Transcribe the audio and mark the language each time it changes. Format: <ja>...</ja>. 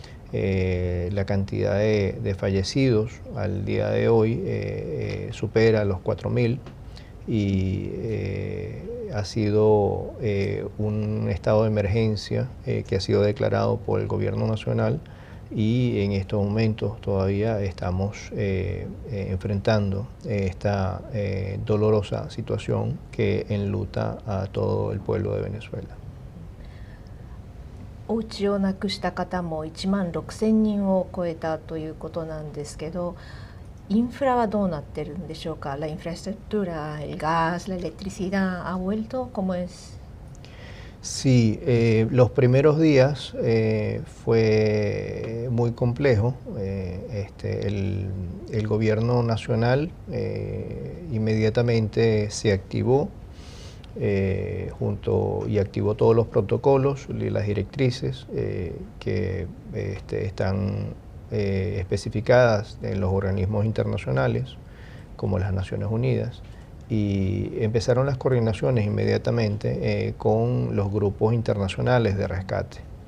<es>La cantidad de fallecidos al día de hoy supera los 4.000 y ha sido un estado de emergencia que ha sido declarado por el gobierno nacional, y en estos momentos todavía estamos enfrentando esta dolorosa situación que enluta a todo el pueblo de Venezuela.</es> <ja>お家をなくした方も16,000人を超えたということなんですけど、インフラはどうなってるんでしょうか。</ja> <es>La infraestructura, el gas, la electricidad, ¿ha vuelto? ¿Cómo es? Sí, los primeros días fue muy complejo. El gobierno nacional inmediatamente se activó y activó todos los protocolos y las directrices que están especificadas en los organismos internacionales como las Naciones Unidas, y empezaron las coordinaciones inmediatamente con los grupos internacionales de rescate.</es>